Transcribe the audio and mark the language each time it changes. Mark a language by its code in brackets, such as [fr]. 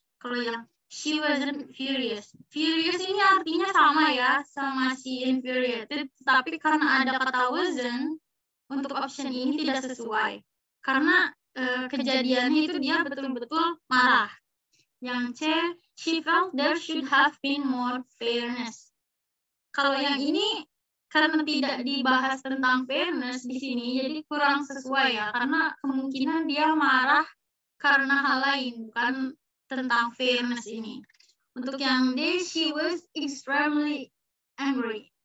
[id] Kalau yang [en] she wasn't furious. [id] Furious ini artinya sama ya, sama si infuriated. Tapi karena ada kata wasn't, untuk option ini tidak sesuai. Karena kejadiannya itu dia betul-betul marah. Yang C, [en] she felt there should have been more fairness. [id] Kalau yang ini, karena tidak dibahas tentang fairness di sini, jadi kurang sesuai ya. Karena kemungkinan dia marah karena hal lain, bukan tentang fairness ini. Untuk yang D, [en] she was extremely angry.